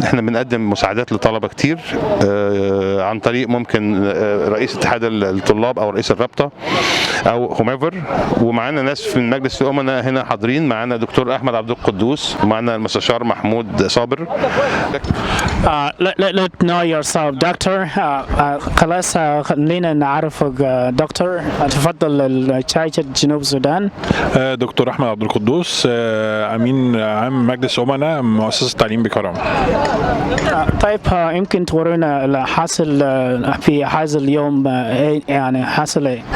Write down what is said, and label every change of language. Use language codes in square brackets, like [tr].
[ar] احنا بنقدم مساعدات لطلبه كتير عن طريق ممكن رئيس اتحاد الطلاب او رئيس الرابطه او هوميفر. ومعانا ناس من مجلس الامناء هنا حاضرين، معانا دكتور احمد عبد القدوس، ومعانا المستشار محمود صابر. [en] Let know yourself, Doctor. [ar] خلاص خلينا نعرفك دكتور. تفضل الشاشة جنوب السودان. دكتور احمد عبد القدوس، امين عام مجلس امناء مؤسسه التعليم بالكرامه. طيب يمكن تورينا الحاصل في هذا اليوم، يعني حاصل ايه؟